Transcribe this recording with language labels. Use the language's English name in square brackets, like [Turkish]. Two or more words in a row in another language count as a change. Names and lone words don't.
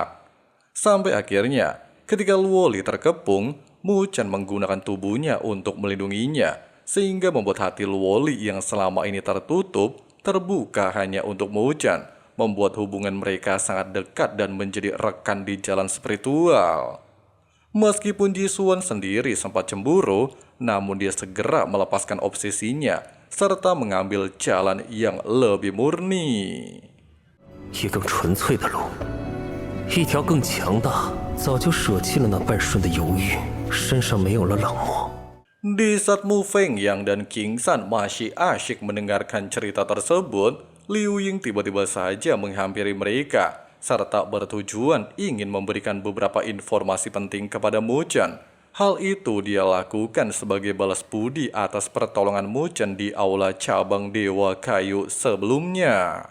[Indonesian] Sampai akhirnya, ketika Luoli terkepung, Mu Chen menggunakan tubuhnya untuk melindunginya, sehingga membuat hati Luoli yang selama ini tertutup, terbuka hanya untuk Mu Chen, membuat hubungan mereka sangat dekat dan menjadi rekan di jalan spiritual. Meskipun Jisuan sendiri sempat cemburu, namun dia segera melepaskan obsesinya, serta mengambil jalan yang lebih murni. [Chinese] 一更纯粹的路，一条更强大，早就舍弃了那半瞬的犹豫，身上没有了冷漠。 [Indonesian] Di saat Mu Fengyang dan King San masih asyik mendengarkan cerita tersebut, Liu Ying tiba-tiba saja menghampiri mereka, serta bertujuan ingin memberikan beberapa informasi penting kepada Mu Chen. Hal itu dia lakukan sebagai balas budi atas pertolongan Mu Chen di aula cabang Dewa Kayu sebelumnya.